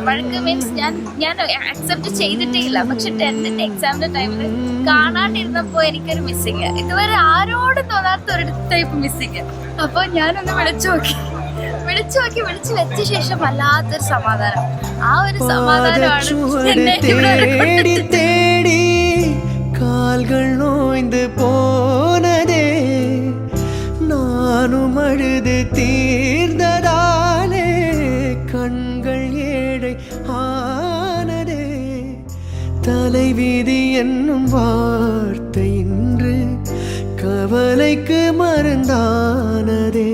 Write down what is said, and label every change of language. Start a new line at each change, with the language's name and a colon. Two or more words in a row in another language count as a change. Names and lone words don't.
Malayalam: വഴക്ക് മീൻസ് ഞാൻ അക്സെപ്റ്റ് ചെയ്തിട്ടേ ഇല്ല. പക്ഷെ 10th എക്സാമിന്റെ ടൈമിൽ കാണാണ്ടിരുന്നപ്പോൾ എനിക്കൊരു മിസ്സിങ്, ഇതുവരെ ആരോടും തോന്നാത്ത ഒരു
English: type missing.
Malayalam: അപ്പോൾ ഞാനൊന്ന് വിളിച്ചു വെച്ച ശേഷം വല്ലാത്തൊരു സമാധാനം. ആ ഒരു സമാധാനമാണ് എന്നെ ഇവിടെ
Tamil: கால்கள் நோய்ந்து போனதே, நானும் அழுது தீர்ந்ததாலே கண்கள் ஏழை ஆனதே. தலைவிதி என்னும் வார்த்தை இன்று கவலைக்கு மருந்தானதே.